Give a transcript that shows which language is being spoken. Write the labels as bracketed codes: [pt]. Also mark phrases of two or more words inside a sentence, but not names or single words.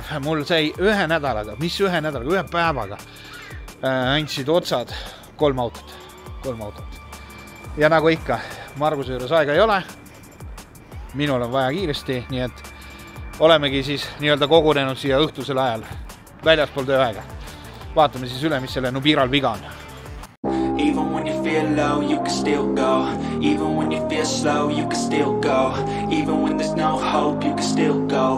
[et] Mul sai ühe päevaga andsid otsad 3 autot. Ja nagu ikka, Marguse juures aega ei ole. Minul on vaja kiiresti, nii et olemegi siis nii-öelda kogunenud siia õhtusel ajal väljaspool tööaega. Vaatame siis üle, mis selle Nubiral viga on. [en] Even when you feel low, you can still go. Even when you feel slow, you can still go. Even when there's no hope, you can still go.